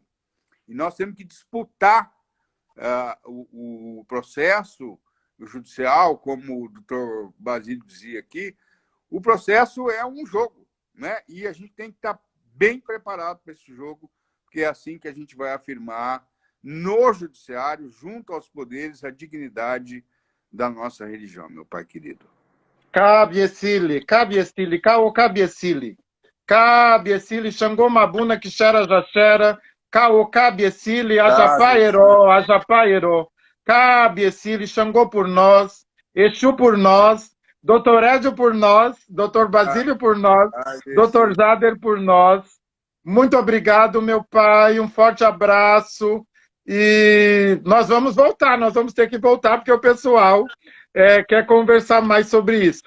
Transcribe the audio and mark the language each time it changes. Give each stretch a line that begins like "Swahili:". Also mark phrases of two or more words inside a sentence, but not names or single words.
Portuguese: E nós temos que disputar o processo judicial, como o doutor Basílio dizia aqui, o processo é um jogo, né? E a gente tem que estar bem preparado para esse jogo, porque é assim que a gente vai afirmar no judiciário, junto aos poderes, a dignidade da nossa religião, meu pai querido.
Yoruba: Cabiecile, cabiecile, cao cabiecile. Cabiecile, Xangô Mabuna, Quixera Jaxera, cao cabiecile, ajapaero. Cabiecile,
Portuguese: Xangô por nós, Exu por nós, Doutor Édio por nós, Doutor Basílio por nós, Doutor Jader por nós. Muito obrigado, meu pai, um forte abraço. E nós vamos voltar, nós vamos ter que voltar, porque o pessoal quer conversar mais sobre isso.